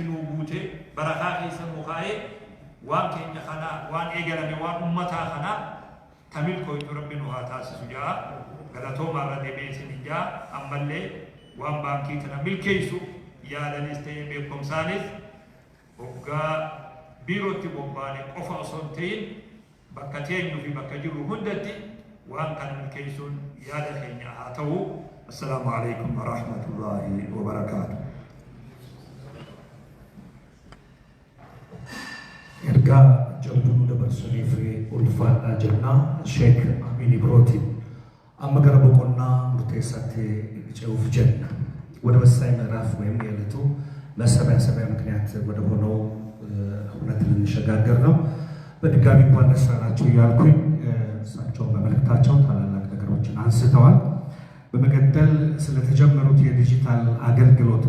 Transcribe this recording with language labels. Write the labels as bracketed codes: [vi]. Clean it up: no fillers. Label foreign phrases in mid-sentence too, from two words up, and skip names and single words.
[om] nuu guutee barakaa keessa nuu kaa'ee waan keenya kanaa waan eegalame waan ummataa kanaa tamil koytu rabbi nu haa taasisu ja'a galatoomaa irra deebi'ee isin ijaa ammallee waan baankii kana milkeessu yaadanis ta'ee beekumsaanis hoggaa biirootti bobbaane qofa osoo hin ta'in bakka teenyuu fi bakka jiru hundatti waan kana milkeessuun yaada keenya haa ta'u. [ar] السلام عليكم ورحمة الله وبركاته. [om] Ergaa jabduu dabarsanii fi ulfaadhaa jennaa Sheek Amin Ibrootiin amma gara boqonnaa murteessaatti ce'uuf jenna [am] ወደ ወሳኝ ምዕራፍ ወይም የዕለቱ መሰባሰቢያ ምክንያት ወደ ሆነው እውነት ልንሸጋገር ነው። በድጋሚ እንኳን ደስ አላችሁ እያልኩኝ እሳቸውን በመልእክታቸው ታላላቅ ነገሮችን አንስተዋል። በመቀጠል ስለተጀመሩት የዲጂታል አገልግሎትን